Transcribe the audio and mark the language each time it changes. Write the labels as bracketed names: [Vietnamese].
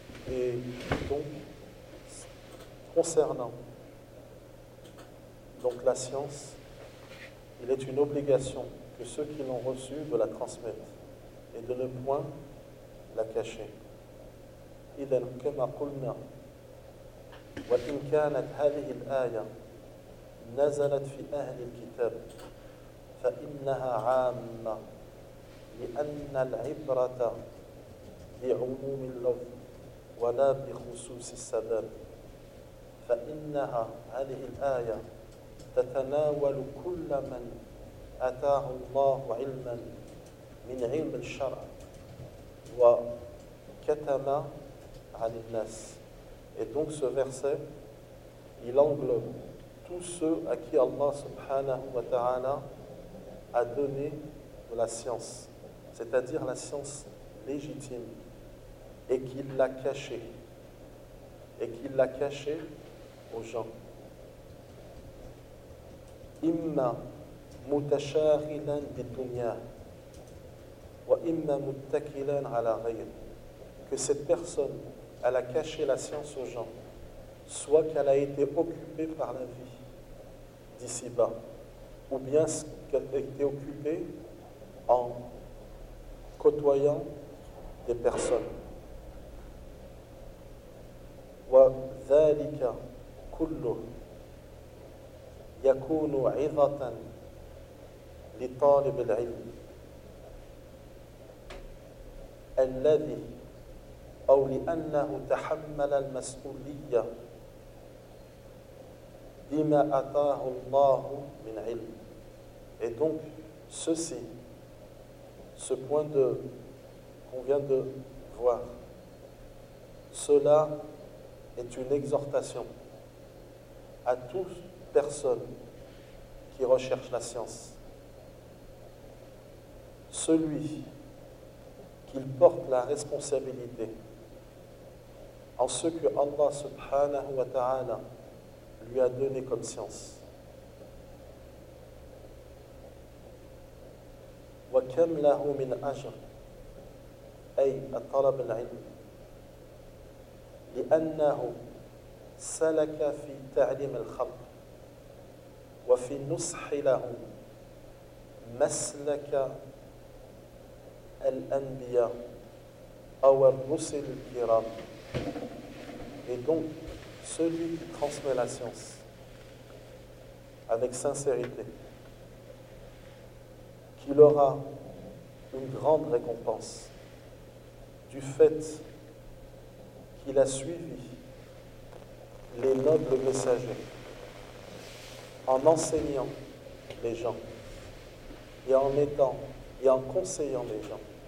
[French] Et donc, concernant donc la science, il est une obligation que ceux qui l'ont reçue de la transmettre et de ne point la cacher. [Arabic] إذن كما قلنا وإن كانت هذه الآية نزلت في أهل الكتاب فإنها عامة لأن العبرة لعموم اللفظ ولا بخصوص السبب، فإنها هذه الآية تتناول كل من أتاه الله علما من علم الشرع وكتم عن الناس. [French] Et donc ce verset, il englobe tous ceux à qui Allah subhanahu wa ta'ala a donné de la science, c'est-à-dire la science légitime, et qu'il l'a cachée, et qu'il l'a cachée aux gens. [Arabic] Imma mutasharilan bi dunya wa imma muttakilan ala ghayr. [French] Que cette personne, elle a caché la science aux gens, soit qu'elle a été occupée par la vie d'ici-bas, ou bien qu'elle a été occupée en côtoyant des personnes. [Arabic] وذلك كله يكون عظة لطالب العلم الذي أو لأنه تحمل المسؤولية بما أتاه الله من علم. [French] Et donc ceci, ce point de qu'on vient de voir, cela est une exhortation à toute personne qui recherche la science. Celui qu'il porte la responsabilité en ce que Allah subhanahu wa ta'ala lui a donné comme science. [Arabic] وَكَمْ لَهُ مِنْ أَجْرٍ أي الطلب العلم لأنه سلك في تعليم الخلق وفي النصح له مسلك الأنبياء أو الرسل الكرام. [French] Et donc, celui qui transmet la science avec sincérité, qu'il aura une grande récompense du fait qu'il a suivi les nobles messagers en enseignant les gens et en étant et en conseillant les gens.